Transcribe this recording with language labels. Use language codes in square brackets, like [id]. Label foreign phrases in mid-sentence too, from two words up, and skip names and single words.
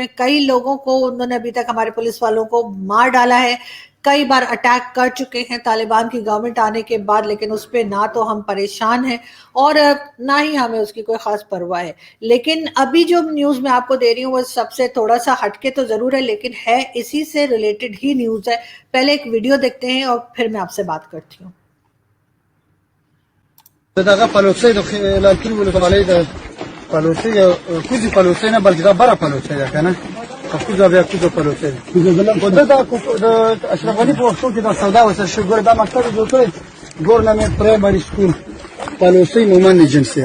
[hi] कई लोगों को उन्होंने अभी तक हमारे पुलिस वालों को मार डाला है, कई बार अटैक कर चुके हैं तालिबान की गवर्नमेंट आने के बाद। लेकिन उस पर ना तो हम परेशान हैं और ना ही हमें उसकी कोई खास परवाह है। लेकिन अभी जो न्यूज़ मैं आपको दे रही हूँ वो सबसे थोड़ा सा हटके तो ज़रूर है, लेकिन है इसी से रिलेटेड ही न्यूज़ है। पहले एक वीडियो देखते हैं और फिर मैं आपसे बात करती हूँ। [ps] کوزی پلوسی نه بلکې دا بره پلوسی ده که نه کوزه بیا کوزه پلوسی ده خو ده د اشرف غني په وختو کې دا سودا وسه شو ګوره دا مکتب جوړ کړی ګورنمنټ پرایمري سکول پلوسی مومن ایجنسي.